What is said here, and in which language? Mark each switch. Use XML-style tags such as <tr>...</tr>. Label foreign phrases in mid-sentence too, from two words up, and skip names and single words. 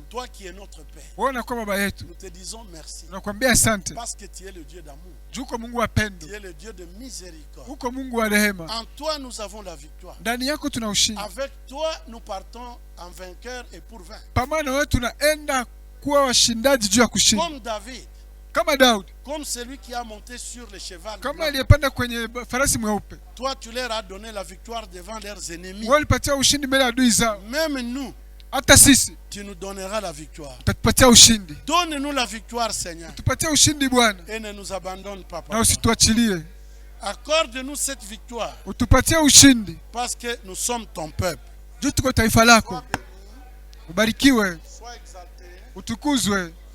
<fr>toi qui es notre Père,</fr> <sw>wewe unakuwa baba yetu,</sw> <fr>nous te disons merci.</fr> <sw>tunakwambia asante</sw> <fr>Parce que tu es le Dieu d'amour.</fr> <sw>juu uko Mungu wa pendo,</sw> <fr>Tu es le Dieu de miséricorde.</fr> <sw>uko Mungu wa rehema.</sw> <fr>En toi, nous avons la victoire.</fr> <sw>Ndani yako tuna ushindi,</sw> <fr>Avec toi, nous partons en vainqueur et pour vain.</fr> <sw>pamoja na wewe tunaenda kuwa washindaji juu ya kushinda,</sw> <fr>Comme David,</fr> <sw>kama Daudi,</sw> <fr>comme celui qui a monté sur le cheval</fr> <sw>kama</sw> <fr>blanc.</fr> <sw>aliyepanda kwenye farasi mweupe.</sw> <fr>Toi, tu leur as donné la victoire devant leurs ennemis.</fr> <sw>Wewe ulipatia ushindi mbele ya adui zao,</sw> <fr>Même nous,</fr> <sw>hata sisi</sw> <fr>tu nous donneras la victoire.</fr> <sw>utatupatia ushindi.</sw> <fr>Donne-nous la victoire, Seigneur.</fr> <sw>Tupatie ushindi Bwana,</sw> <fr>Et ne nous abandonne pas,</fr> <sw>na</sw> <fr>Papa.</fr> <sw>usituachilie.</sw> <fr>Accorde-nous cette victoire.</fr> <sw>Utupatie ushindi</sw> <fr>Parce que nous sommes ton peuple.</fr> <sw>juu tuko taifa lako. Ubarikiwe,</sw> <fr>Sois exalté.</fr> <sw>utukuzwe.</sw>